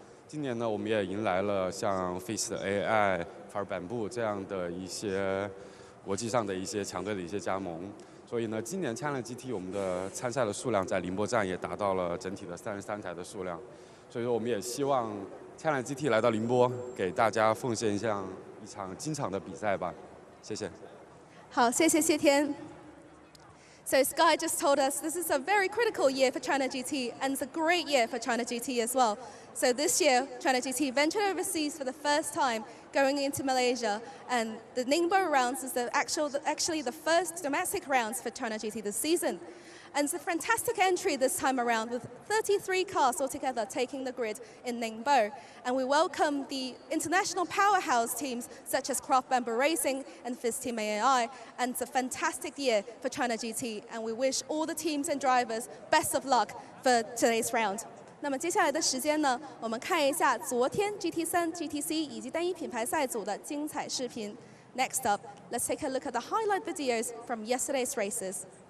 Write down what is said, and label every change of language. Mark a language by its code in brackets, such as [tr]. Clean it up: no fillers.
[zh] 今年呢，我们也迎来了像 Face AI、法尔板布这样的一些国际上的一些强队的一些加盟。所以呢，今年 China GT 我们的参赛的数量在宁波站也达到了整体的33台的数量。所以说，我们也希望 China GT 来到宁波，给大家奉献一场精彩的比赛吧。谢谢。好，谢谢谢天。 [en] So Sky just told us this is a very critical year for China GT and it's a great year for China GT as well. So this year, China GT ventured overseas for the first time, going into Malaysia, and the Ningbo rounds is actually the first domestic rounds for China GT this season. And it's a fantastic entry this time around with 33 cars altogether taking the grid in Ningbo. And we welcome the international powerhouse teams such as Craft Bamboo Racing and Fizz Team AI. And it's a fantastic year for China GT. And we wish all the teams and drivers best of luck for today's round. [zh] 那么接下来的时间呢，我们看一下昨天 GT3、GTC 以及单一品牌赛组的精彩视频。 [en] Next up, let's take a look at the highlight videos from yesterday's races.